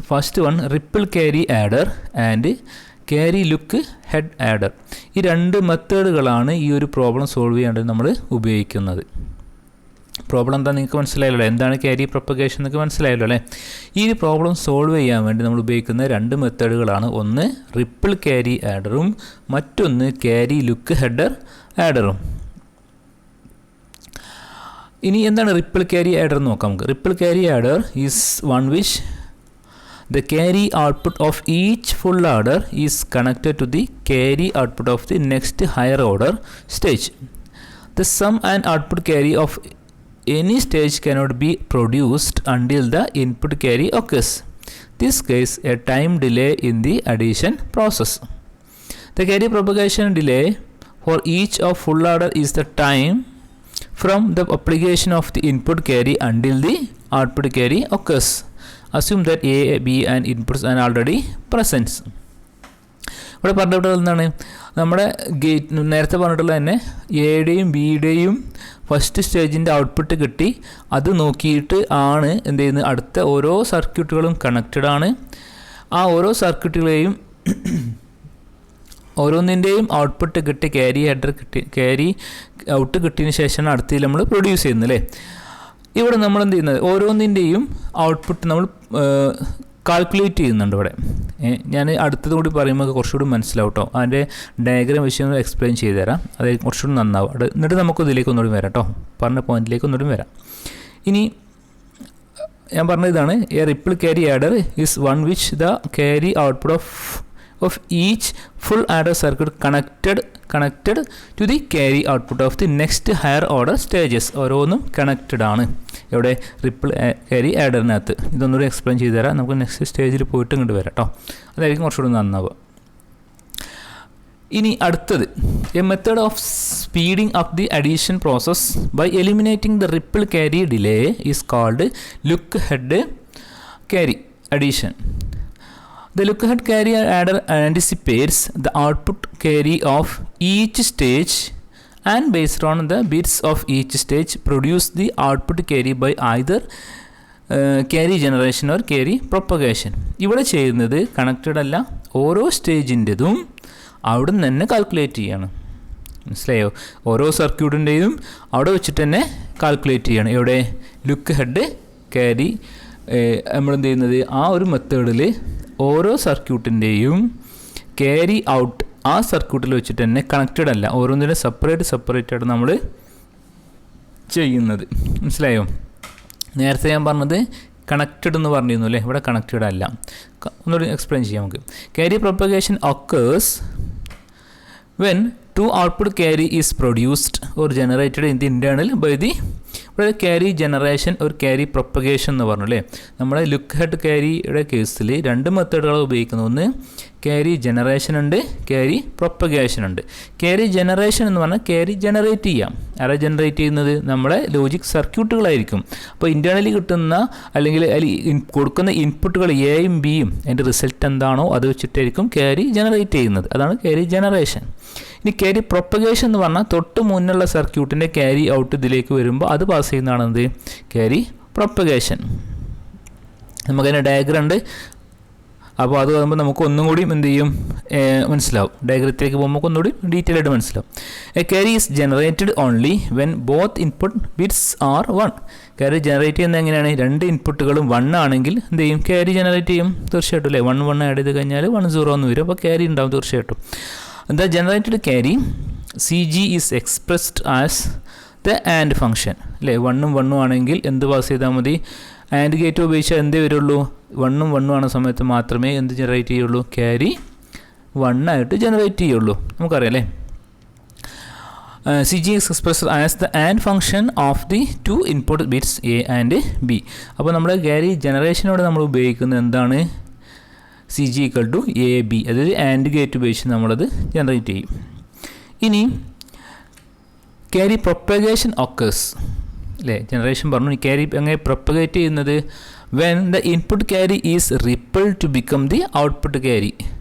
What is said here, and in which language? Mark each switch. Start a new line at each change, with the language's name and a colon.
English: First one, ripple carry adder and carry look head adder.
Malayalam: ഈ രണ്ട് മെത്തേഡുകളാണ് ഈ ഒരു പ്രോബ്ലം സോൾവ് ചെയ്യാണ്ട് നമ്മൾ ഉപയോഗിക്കുന്നത്. പ്രോബ്ലം എന്താ നിങ്ങൾക്ക് മനസ്സിലായല്ലോ, എന്താണ് ക്യാരി പ്രൊപ്പഗേഷൻ എന്നൊക്കെ മനസ്സിലായല്ലോ അല്ലേ. ഈ പ്രോബ്ലം സോൾവ് ചെയ്യാൻ വേണ്ടി നമ്മൾ ഉപയോഗിക്കുന്ന രണ്ട് മെത്തേഡുകളാണ്, ഒന്ന് റിപ്പിൾ ക്യാരി ആഡറും മറ്റൊന്ന് ക്യാരി ലുക്ക് ഹെഡർ ആഡറും. ഇനി എന്താണ് റിപ്പിൾ ക്യാരി ആഡർ എന്ന് നോക്കാം നമുക്ക്.
English: Ripple carry adder is one which the carry output of each full adder is connected to the carry output of the next higher order stage. The sum and output carry of any stage cannot be produced until the input carry occurs. This case a time delay in the addition process. The carry propagation delay for each of full adder is the time from the application of the input carry until the output carry occurs. Assume that A, B and inputs are already present.
Malayalam: ഇവിടെ പറഞ്ഞിട്ടുള്ളത് എന്താണ്, നമ്മുടെ gate നേരത്തെ പറഞ്ഞിട്ടുള്ളത് തന്നെ എയുടെയും ബിയുടെയും first സ്റ്റേജിൻ്റെ output കിട്ടി, അത് നോക്കിയിട്ട് ആണ് എന്ത് ചെയ്യുന്നത്, അടുത്ത ഓരോ സർക്യൂട്ടുകളും കണക്റ്റഡ് ആണ്. ആ ഓരോ സർക്യൂട്ടുകളെയും ഓരോന്നിൻ്റെയും ഔട്ട്പുട്ട് കിട്ടി, ക്യാരി ഹെഡർ കിട്ടി, ക്യാരി ഔട്ട് കിട്ടിയതിന് ശേഷമാണ് അടുത്തതിൽ നമ്മൾ പ്രൊഡ്യൂസ് ചെയ്യുന്നത് അല്ലേ. ഇവിടെ നമ്മൾ എന്ത് ചെയ്യുന്നത്, ഓരോന്നിൻ്റെയും ഔട്ട്പുട്ട് നമ്മൾ കാൽക്കുലേറ്റ് ചെയ്യുന്നുണ്ട് ഇവിടെ. ഞാൻ അടുത്തത് കൂടി പറയുമ്പോൾ കുറച്ചുകൂടി മനസ്സിലാവും കേട്ടോ. അതിൻ്റെ ഡയഗ്രാം വിഷയം എക്സ്പ്ലെയിൻ ചെയ്ത് തരാം, അതായത് കുറച്ചുകൂടി നന്നാവും. എന്നിട്ട് നമുക്ക് ഇതിലേക്ക് ഒന്നുകൂടി വരാം കേട്ടോ, പറഞ്ഞ പോയിന്റിലേക്ക് ഒന്നുകൂടി വരാം. ഇനി ഞാൻ പറഞ്ഞ ഇതാണ്,
English: A ripple carry adder is one which the carry output of each full adder circuit connected to the carry output of the next higher order stages.
Malayalam: ഓരോന്നും കണക്റ്റഡ് ആണ് ഇവിടെ റിപ്പിൾ ക്യാരി ആഡറിനകത്ത്. ഇതൊന്നുകൂടി എക്സ്പ്ലെയിൻ ചെയ്ത് തരാം, നമുക്ക് നെക്സ്റ്റ് സ്റ്റേജിൽ പോയിട്ട് ഇങ്ങോട്ട് വരാം കേട്ടോ, അതായിരിക്കും കുറച്ചുകൂടി നന്നാവുക. ഇനി അടുത്തത്,
English: A method of speeding up the addition process by eliminating the ripple carry delay is called look ahead carry addition. The look ahead carry adder anticipates the output carry of each stage and based on the bits of each stage produce the output carry by either carry generation or carry propagation.
Malayalam: ഇവിടെ ചെയ്യുന്നത് connected അല്ല, ഓരോ സ്റ്റേജിൻ്റെതും അവിടെ നിന്ന് തന്നെ calculate ചെയ്യണം. മനസ്സിലായോ, ഓരോ സർക്യൂട്ടിൻ്റെയും അവിടെ വെച്ചിട്ട് തന്നെ കാൽക്കുലേറ്റ് ചെയ്യണം. ഇവിടെ ലുക്ക് ഹെഡ് ക്യാരി നമ്മളെന്ത് ചെയ്യുന്നത്, ആ ഒരു മെത്തേഡിൽ ഓരോ സർക്യൂട്ടിൻ്റെയും ക്യാരി ഔട്ട് ആ സർക്യൂട്ടിൽ വെച്ചിട്ട് തന്നെ കണക്റ്റഡ് അല്ല, ഓരോന്നിനും സെപ്പറേറ്റ് ആയിട്ട് നമ്മൾ ചെയ്യുന്നത്. മനസ്സിലായോ, നേരത്തെ ഞാൻ പറഞ്ഞത് കണക്റ്റഡ് എന്ന് പറഞ്ഞിരുന്നു അല്ലേ, ഇവിടെ കണക്റ്റഡ് അല്ല. ഒന്നുകൂടി എക്സ്പ്ലെയിൻ ചെയ്യാം നമുക്ക്.
English: carry propagation occurs when two output carry is produced or generated in the internal by the
Malayalam: ഇവിടെ ക്യാരി ജനറേഷൻ ഒരു ക്യാരി പ്രൊപ്പഗേഷൻ എന്ന് പറഞ്ഞു അല്ലേ. നമ്മുടെ ലുക്ക് ഹെഡ് ക്യാരിയുടെ കേസിൽ രണ്ട് മെത്തേഡുകളാണ് ഉപയോഗിക്കുന്നത്, ഒന്ന് ക്യാരി ജനറേഷൻ ഉണ്ട്, ക്യാരി പ്രൊപ്പഗേഷൻ ഉണ്ട്. ക്യാരി ജനറേഷൻ എന്ന് പറഞ്ഞാൽ ക്യാരി ജനറേറ്റ് ചെയ്യാം. ആരാ ജനറേറ്റ് ചെയ്യുന്നത്, നമ്മളെ ലോജിക് സർക്യൂട്ടുകളായിരിക്കും. അപ്പോൾ ഇൻറ്റേർണലി കിട്ടുന്ന അല്ലെങ്കിൽ കൊടുക്കുന്ന ഇൻപുട്ടുകൾ എയും ബിയും അതിൻ്റെ റിസൾട്ട് എന്താണോ അത് വെച്ചിട്ടായിരിക്കും ക്യാരി ജനറേറ്റ് ചെയ്യുന്നത്, അതാണ് ക്യാരി ജനറേഷൻ. ഇനി ക്യാരി പ്രൊപ്പഗേഷൻ എന്ന് പറഞ്ഞാൽ തൊട്ട് മുന്നുള്ള സർക്യൂട്ടിൻ്റെ ക്യാരി ഔട്ട് ഇതിലേക്ക് വരുമ്പോൾ അത് പാസ് ചെയ്യുന്നതാണ് എന്ത്, ക്യാരി പ്രൊപ്പഗേഷൻ. നമുക്കതിൻ്റെ ഡയഗ്രം ഉണ്ട്, അപ്പോൾ അത് പറയുമ്പോൾ നമുക്ക് ഒന്നും കൂടി എന്ത് ചെയ്യും മനസ്സിലാവും. ഡയഗ്രത്തിലേക്ക് പോകുമ്പോൾ ഒന്നുകൂടി ഡീറ്റെയിൽ ആയിട്ട് മനസ്സിലാവും.
English: A carry is generated only when both input bits are 1.
Malayalam: Carry generate ചെയ്യുന്നത് എങ്ങനെയാണ്, രണ്ട് ഇൻപുട്ടുകളും 1 ആണെങ്കിൽ എന്ത് ചെയ്യും, ക്യാരി ജനറേറ്റ് ചെയ്യും തീർച്ചയായിട്ടും അല്ലേ. 1 ആഡ് ചെയ്ത് കഴിഞ്ഞാൽ 1 0 എന്ന് വരും, അപ്പോൾ ക്യാരി ഉണ്ടാവും തീർച്ചയായിട്ടും.
English: The generated carry CG is expressed as the AND function
Malayalam: അല്ലേ. 1 ഉം 1 ഉം ആണെങ്കിൽ എന്ത് പാസ് ചെയ്താൽ മതി, ആൻഡ് ഗേറ്റ് ഉപയോഗിച്ചാൽ എന്തേ വരുള്ളൂ, 1ഉം 1ഉം ആണ സമയത്ത് മാത്രമേ എന്ത് ജനറേറ്റ് ചെയ്യുള്ളൂ, ക്യാരി 1 ആയിട്ട് ജനറേറ്റ് ചെയ്യുള്ളൂ. നമുക്കറിയാം അല്ലേ.
English: CG is expressed as the AND function of the two input bits A and B.
Malayalam: അപ്പോൾ നമ്മുടെ ക്യാരി ജനറേഷനോട് നമ്മൾ ഉപയോഗിക്കുന്നത് എന്താണ്, CG = AB, അതായത് ആൻഡ് ഗേറ്റ് ഉപയോഗിച്ച് നമ്മളത് ജനറേറ്റ് ചെയ്യും. ഇനി ക്യാരി പ്രൊപ്പഗേഷൻ ഒക്കേഴ്സ് അല്ലേ, ജനറേഷൻ പറഞ്ഞു. ക്യാരി എങ്ങനെ പ്രൊപ്പഗേറ്റ് ചെയ്യുന്നത്,
English: When the input carry is ripple to become the output carry.